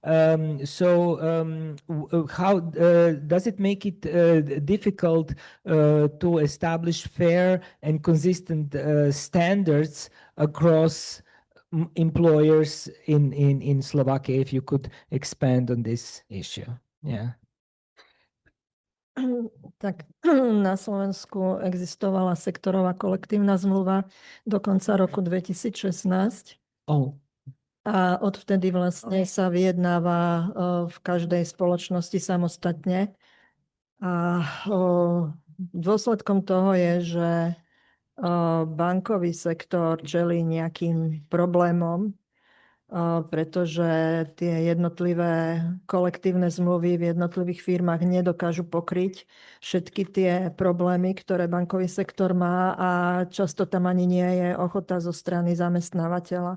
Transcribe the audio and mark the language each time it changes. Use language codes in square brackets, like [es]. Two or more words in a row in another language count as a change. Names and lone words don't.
[en] how does it make it difficult to establish fair and consistent standards across employers in Slovakia? If you could expand on this issue. Yeah. [sk] Tak na Slovensku existovala sektorová kolektívna zmluva do konca roku 2016. [en] Oh. [sk] A odvtedy vlastne sa vyjednáva v každej spoločnosti samostatne. A dôsledkom toho je, že bankový sektor čelí nejakým problémom, pretože tie jednotlivé kolektívne zmluvy v jednotlivých firmách nedokážu pokryť všetky tie problémy, ktoré bankový sektor má, a často tam ani nie je ochota zo strany zamestnávateľa.